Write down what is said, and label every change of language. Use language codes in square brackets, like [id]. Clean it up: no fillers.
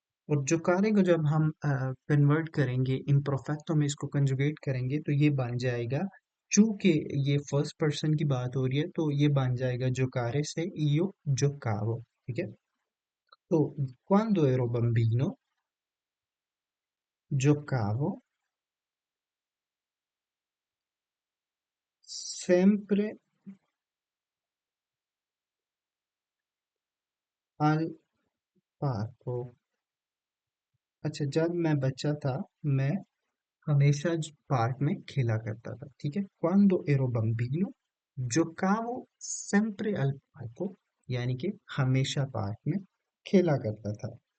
[hi] और जोकारे को जब हम कन्वर्ट करेंगे इम्परफेक्टो में, इसको कंजुगेट करेंगे, तो ये बन जाएगा, चूंकि ये फर्स्ट पर्सन की बात हो रही है तो ये बन जाएगा जोकारे से [it] io giocavo, [hi] ठीक है। [it] तो quando ero bambino giocavo sempre al parco। [hi] अच्छा, जब मैं बच्चा था मैं हमेशा पार्क में खेला करता था, ठीक है। [it] quando ero bambino giocavo sempre al parco, [hi] यानी कि हमेशा पार्क में खेला करता था।